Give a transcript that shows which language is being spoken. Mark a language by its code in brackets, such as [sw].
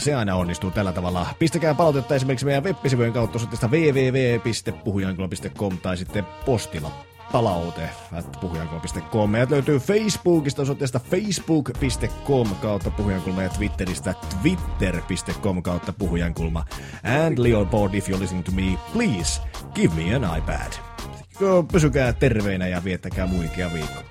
[fi] Se aina onnistuu tällä tavalla. Pistäkää palautetta esimerkiksi meidän web-sivujen kautta osoitteesta www.puhujankula.com tai sitten postilla. palaute@puhujankulma.com. Meidät löytyy Facebookista osoitteesta facebook.com/puhujankulma ja Twitteristä twitter.com/puhujankulma. [en] And Leopold, if you're listening to me, please give me an iPad. [fi] Pysykää terveinä ja viettäkää muikea viikko.